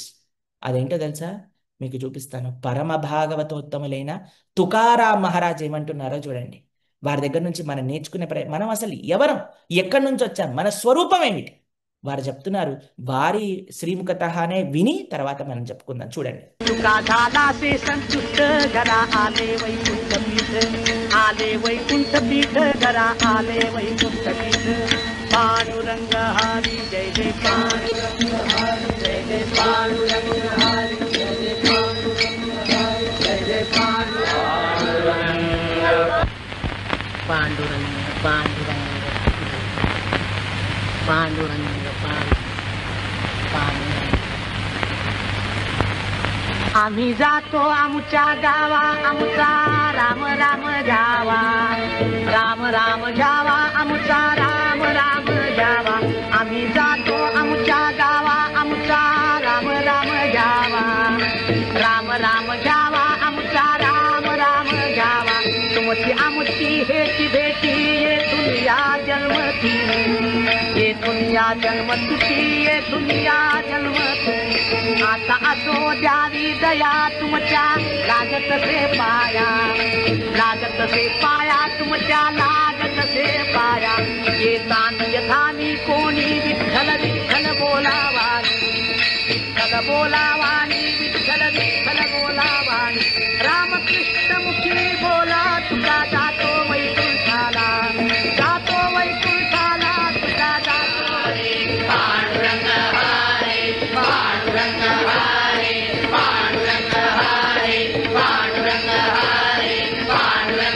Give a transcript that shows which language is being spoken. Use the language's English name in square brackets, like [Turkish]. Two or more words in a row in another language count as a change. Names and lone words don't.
[Telugu] అదేంటో తెలుసా, మీకు చూపిస్తాను. పరమ భాగవతోత్తములైన తుకారాం మహారాజ్ ఏమంటున్నారో చూడండి. వారి దగ్గర నుంచి మనం నేర్చుకునే మనం అసలు ఎవరం, ఎక్కడి నుంచి వచ్చాం, మన స్వరూపం ఏమిటి వారు చెప్తున్నారు. వారి శ్రీముఖతహానే విని తర్వాత మనం చెప్పుకుందాం. చూడండి. [Marathi] तुका झाला से संतुष्ट घरा आले वैकुंठ पीठ आले वैकुंठ पीठ घरा आले वैकुंठ पीठ पांडुरंग हरी जय जय पांडुरंग हरी जय जय पांडुरंग हरी जय जय पांडुरंग हरी जय जय पांडुरंग पांडुरंग पांडुरंग पांडुरंग आम्ही जातो आमच्या गावा आमचा राम राम जावा राम राम जावा आमचा राम राम जावा आम्ही जातो आमच्या गावा आमचा राम राम जावा राम राम जावा आमचा राम राम जावा तुमची आमची हेची भेटी ये दुनिया जन्मती ये दुनिया जन्मती ये दुनिया जन्मती आता असो द्यावी दया तुमच्या लागत से पाया तुमच्या लागत से पाया ये तान यथानी कोणी विठ्ठल विठ्ठल बोलावानी विठ्ठल बोलावानी विठ्ठल विठ्ठल बोलावानी रामकृष्ण मुखी बोला तुका जातो वैकुंठाला तुका जातो पांडुरंग हरे पांडुरंग हरे पांडुरंग हरे पांडुरंग हरे पांडुरंग.